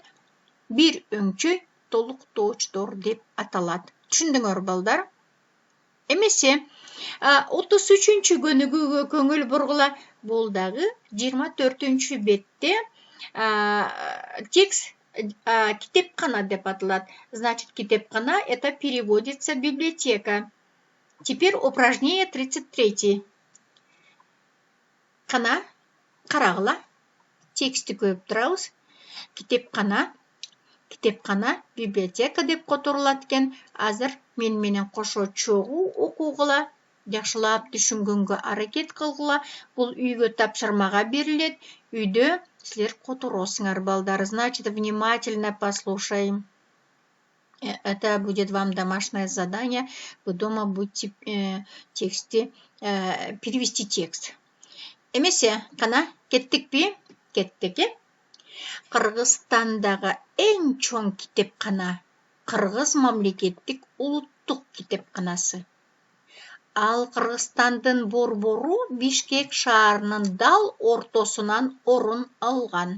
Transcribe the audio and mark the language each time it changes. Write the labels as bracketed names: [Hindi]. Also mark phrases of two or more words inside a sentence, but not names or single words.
[Kyrgyz] Бир өңчөй толуктоочтор деп аталат. Түшүндүңөр балдар? Эмесе 33-чү көнүгүүгө көңүл бургула. Бул дагы 24-чү бетте текст китепкана деп аталат. [Russian] Значит, китепкана это переводится библиотека. Теперь упражнение 33. [Kyrgyz] Кана, карагыла, тексти көрүп турабыз. Китепкана, библиотека деп которулат экен. Азыр мен менен кошо чогуу окугула, жакшылап түшүнгөнгө аракет кылгыла. Бул үйгө тапшырмага берилет. Үйдө силер которосуңар, балдар. [Russian] Значит, внимательно послушаем. Это будет вам домашнее задание. Вы дома будете перевести текст. [Kyrgyz] Эмесе, кана, кеттикпи? Кеттики. Кыргызстандагы эң чоң китепкана Кыргыз мамлекеттик улуттук китепканасы. Ал Кыргызстандын борбору Бишкек шаарынын дал ортосунан орун алган.